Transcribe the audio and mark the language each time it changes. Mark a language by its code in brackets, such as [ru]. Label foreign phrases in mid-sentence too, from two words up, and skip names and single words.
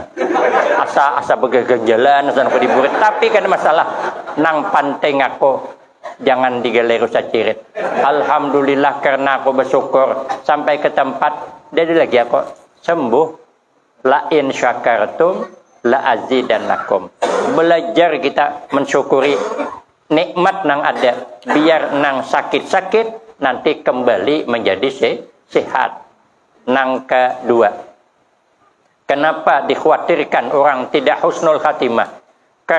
[bjn] Asa begagang jalan, asa aku diburit. Tapi kan masalah nang panteng aku. Jangan digaler usah cirit. [id] Alhamdulillah karena aku bersyukur sampai ke tempat. Jadi lagi aku sembuh. [ar] لئن شكرتم لأزيدنكم. [id] Belajar kita mensyukuri nikmat nang ada. Biar nang sakit-sakit nanti kembali menjadi sehat. Nang kedua, kenapa dikhawatirkan orang tidak husnul khatimah?